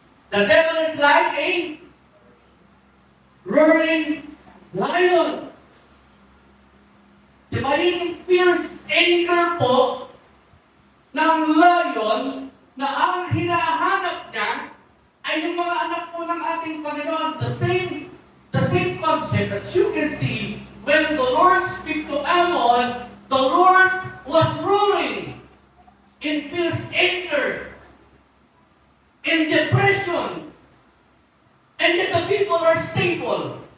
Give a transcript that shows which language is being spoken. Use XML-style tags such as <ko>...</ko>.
<en>The devil is like a roaring lion.</en> <tl>Diba yung</tl> <en>fierce anger</en> <tl>po ng lion na ang hinahanap niya ay yung mga anak po ng ating Panginoon.</tl> <en>The same concept as you can see when the Lord speak to Amos, the Lord was roaring in fierce anger, in depression, and yet the people are stable.</en>